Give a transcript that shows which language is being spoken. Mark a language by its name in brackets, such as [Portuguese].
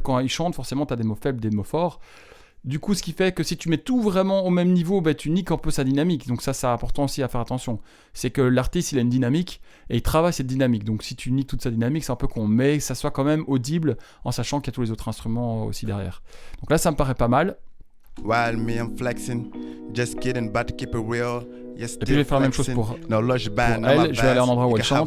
[French] Quand ils chantent, forcément tu as des mots faibles, des mots forts. Du coup, ce qui fait que si tu mets tout vraiment au même niveau, tu niques un peu sa dynamique. Donc ça, c'est important aussi à faire attention. C'est que l'artiste, il a une dynamique et il travaille cette dynamique. Donc si tu niques toute sa dynamique, c'est un peu con. Mais que ça soit quand même audible en sachant qu'il y a tous les autres instruments aussi derrière. Donc là, ça me paraît pas mal. [English] While me I'm flexing, just kidding, but to keep it real. [French] Et puis je vais faire la même chose pour elle. Je vais aller à un endroit où elle chante.